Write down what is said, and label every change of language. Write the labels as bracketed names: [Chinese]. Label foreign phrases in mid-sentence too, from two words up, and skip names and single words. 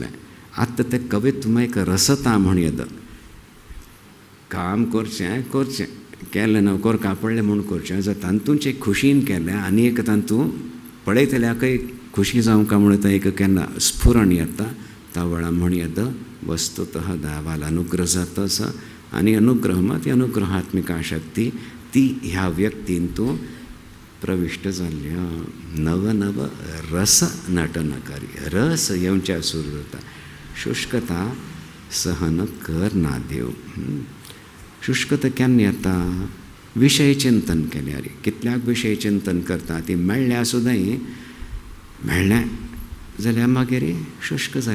[Konkani] आतां तें कवित्व एक रसता म्हूण येता. काम करचें केलें न्हू करका पडलें म्हूण करचें जर तातूंच एक खुशीन केलें आनी एक तातूंत पळयतल्याकय खुशी जावंका म्हणून तें एक केन्ना स्फुरण येता. त्या वेळा म्हण येता वस्तुतः देवाल अनुग्रह जाता आसा आनी अनुग्रह मात ती अनुग्रहात्मिका शक्ती ती ह्या व्यक्तींतूं प्रविश्ट जाल्ल्या. नव नव रस नटनकारी रस येवच्या सूर जाता. शुष्कता सहन करना देव. शुष्कता केन्ना येता? विशय चिंतन केल्यार. कितल्याक विशय चिंतन करता ती मेळ्ळ्या सुद्दां मेळ्ळें जाल्यार मागीर शुष्क जालें.